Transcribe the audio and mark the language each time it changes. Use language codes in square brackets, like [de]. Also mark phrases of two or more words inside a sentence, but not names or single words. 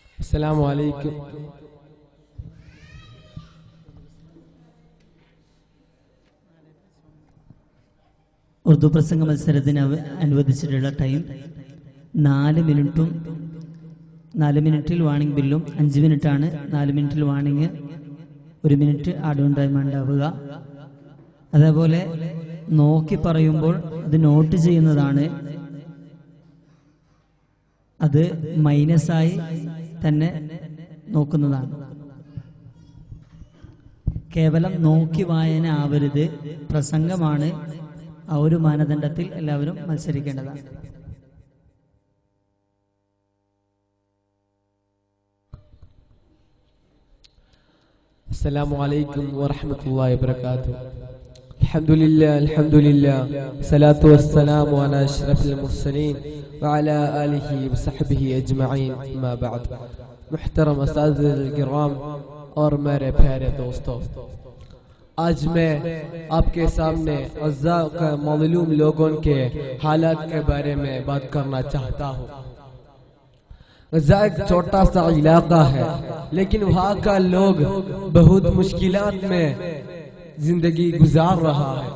[ar] السلام علیکم. [ml] ഉറുദു പ്രസംഗ മത്സരത്തിന് അനുവദിച്ചിട്ടുള്ള ടൈം 4 മിനിറ്റും 4 മിനിറ്റിൽ [en] warning bell [ml] 5 മിനിറ്റാണ്. 4 മിനിറ്റിൽ വാണിംഗ്, 1 മിനിറ്റ് [en] add on time [ml] ഉണ്ടാവുക. അതേപോലെ നോക്കി പറയുമ്പോൾ അത് നോട്ട് ചെയ്യുന്നതാണ്. അത് മൈനസായി തന്നെ നോക്കുന്നതാണ്. കേവലം നോക്കി വായന ആവരുത്, പ്രസംഗമാണ്. ആ ഒരു മാനദണ്ഡത്തിൽ എല്ലാവരും മത്സരിക്കേണ്ടതാണ്. [ar] السلام عليكم ورحمة الله وبركاته. الحمد لله الحمد لله الصلاة والسلام على أشرف المرسلين وعلى آله وصحبه أجمعين. ما بعد. [ur] محترم اساتذہ الکرام اور میرے پیارے دوستوں، آج میں آپ کے سامنے غزہ کے مظلوم لوگوں کے حالات کے بارے میں بات کرنا چاہتا ہوں. غزہ ایک چھوٹا سا علاقہ ہے، لیکن وہاں کا لوگ بہت مشکلات میں زندگی گزار رہا ہے.